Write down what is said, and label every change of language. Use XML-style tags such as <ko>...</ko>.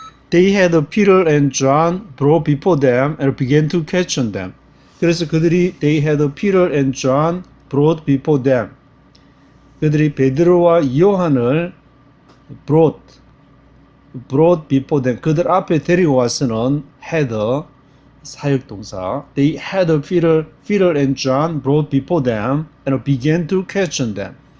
<en>They had Peter and John brought before them and began to question them.</en> <ko>그래서</ko> <en>they had Peter and John brought before them.</en> <ko>그들이 베드로와 요한을</ko> <en>brought before them.</en> <ko>그들 앞에 데리고 와서는</ko> <en>had</en> <ko>사역동사.</ko> <en>They had Peter and John brought before them and began to question them.</en>